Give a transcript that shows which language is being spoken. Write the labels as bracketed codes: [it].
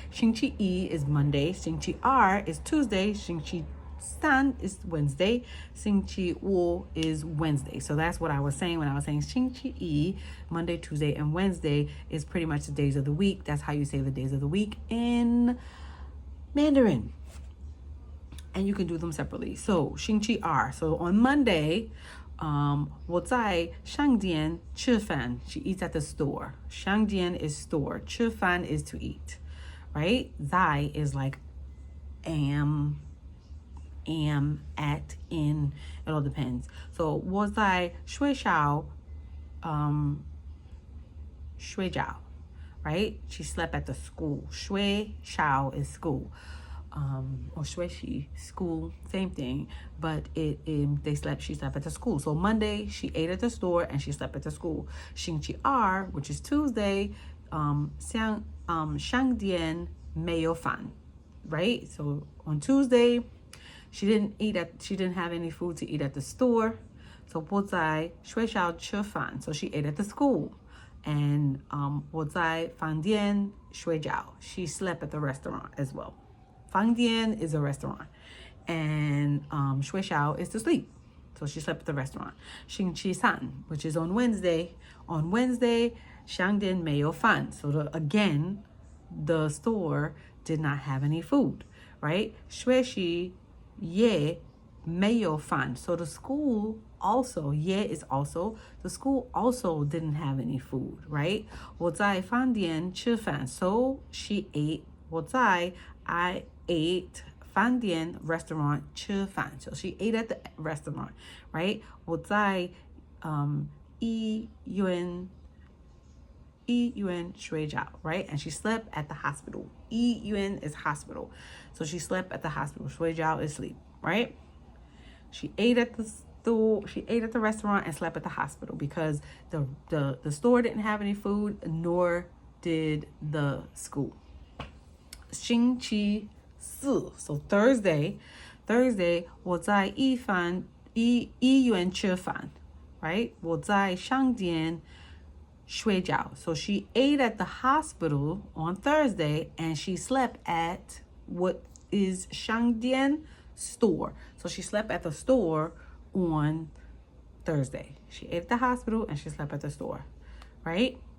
[en] 星期一 is Monday, 星期二 is Tuesday, 星期三 is Wednesday, 星期五 is Wednesday. So that's what I was saying when I was saying 星期一, Monday, Tuesday, and Wednesday is pretty much the days of the week. That's how you say the days of the week in Mandarin. And you can do them separately. [zh] So 星期二, [en] so on Monday, [zh] 我在商店吃饭. [en] She eats at the store. 商店 is store. 吃饭 is to eat, right? 在 is like am, at, in. It all depends. [zh] So 我在学校睡觉, right? [en] She slept at the school. 学校 is school. Or 学习 school, same thing, but she slept at the school. So Monday she ate at the store and she slept at the school. 星期二, which is Tuesday, [zh] 商店没有饭, [en] right? So on Tuesday she didn't have any food to eat at the store. So [zh] 我在学校吃饭, [en] so she ate at the school. And [zh] 我在饭店睡觉, [en] she slept at the restaurant as well. 饭店 is a restaurant, and 睡觉 is to sleep. So she slept at the restaurant. 星期三, which is on Wednesday. On Wednesday, [zh] 商店没有饭. [en] So again, the store did not have any food, right? [zh] 学习也没有饭. [en] So the school also, is also, the school also didn't have any food, right? [zh] 我在饭店吃饭. [en] So she ate. I ate 饭店 restaurant 吃饭. So she ate at the restaurant, right? [zh] 我在医院睡觉, right? [en] And she slept at the hospital. 医院 is hospital. So she slept at the hospital. 睡觉 is sleep, right? She ate at the store. She ate at the restaurant and slept at the hospital because the store didn't have any food, nor did the school. [zh] 星期四, [en] so Thursday, [zh] 我在医院吃饭, right? 我在商店睡觉. [en] So she ate at the hospital on Thursday and she slept at what is 商店 store. So she slept at the store on Thursday. She ate at the hospital and she slept at the store, right?